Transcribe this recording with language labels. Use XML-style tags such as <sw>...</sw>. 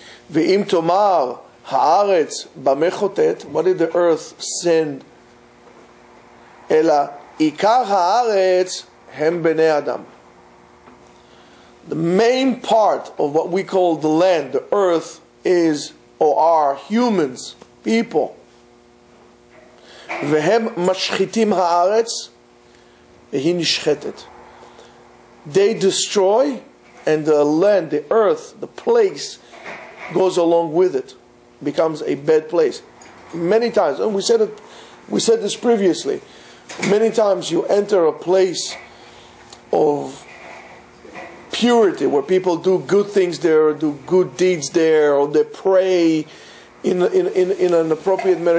<he>ואם תאמר הארץ במה חוטאת,</he> <en>what did the earth sin?</en> <he>אלא עיקר הארץ הם בני אדם.</he> <en>The main part of what we call the land, the earth, is or are humans, people.</en> <he>והם משחיתים הארץ והיא נשחטת.</he> <en>They destroy, and the land, the earth, the place goes along with it, becomes a bad place. Many times, and we said this previously, many times you enter a place of purity where people do good things there, do good deeds there, or they pray in an appropriate manner.</en>